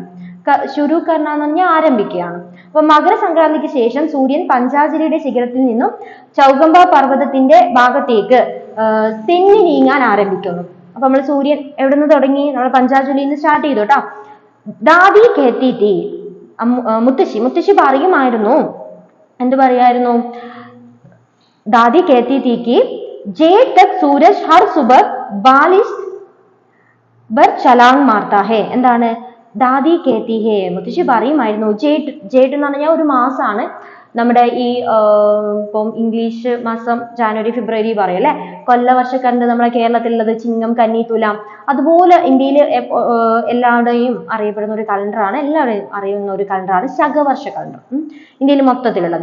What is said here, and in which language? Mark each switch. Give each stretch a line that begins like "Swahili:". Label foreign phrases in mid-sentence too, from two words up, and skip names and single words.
Hindi: शुरू करना
Malayalam: എന്ന് പറഞ്ഞാൽ ആരംഭിക്കുകയാണ്. അപ്പൊ മകരസംക്രാന്തിക്ക് ശേഷം സൂര്യൻ പഞ്ചാജുലിയുടെ ശിഖരത്തിൽ നിന്നും ചൗഗംബ പർവ്വതത്തിന്റെ ഭാഗത്തേക്ക് തെന്നി നീങ്ങാൻ ആരംഭിക്കുന്നു. അപ്പൊ നമ്മൾ സൂര്യൻ എവിടെ നിന്ന് തുടങ്ങി, നമ്മൾ പഞ്ചാജുലിയിൽ നിന്ന് സ്റ്റാർട്ട് ചെയ്തു കേട്ടോ.
Hindi: दादी कहती थी,
Malayalam: മുത്തശ്ശി പറയുമായിരുന്നു, എന്ത് പറയായിരുന്നു,
Hindi: दादी कहती थी कि जेठ तक सूरज हर सुबह 42 बार छलांग मारता है.
Malayalam: എന്താണ്,
Hindi: दादी कहती है,
Malayalam: മുത്തശ്ശി പറയുമായിരുന്നു. ജേട്ട് എന്ന് പറഞ്ഞാൽ ഒരു മാസമാണ്. നമ്മുടെ ഈ ഇപ്പം ഇംഗ്ലീഷ് മാസം ജാനുവരി ഫെബ്രുവരി പറയും അല്ലെ. കൊല്ലവർഷക്കണ്ട് നമ്മുടെ കേരളത്തിലുള്ളത് ചിങ്ങം, കന്നി, തുലാം. അതുപോലെ ഇന്ത്യയിൽ എല്ലാവരുടെയും അറിയപ്പെടുന്ന ഒരു കലണ്ടറാണ്, എല്ലാവരെയും അറിയുന്ന ഒരു കലണ്ടറാണ് ശകവർഷ കലണ്ടർ, ഇന്ത്യയിൽ മൊത്തത്തിലുള്ളത്.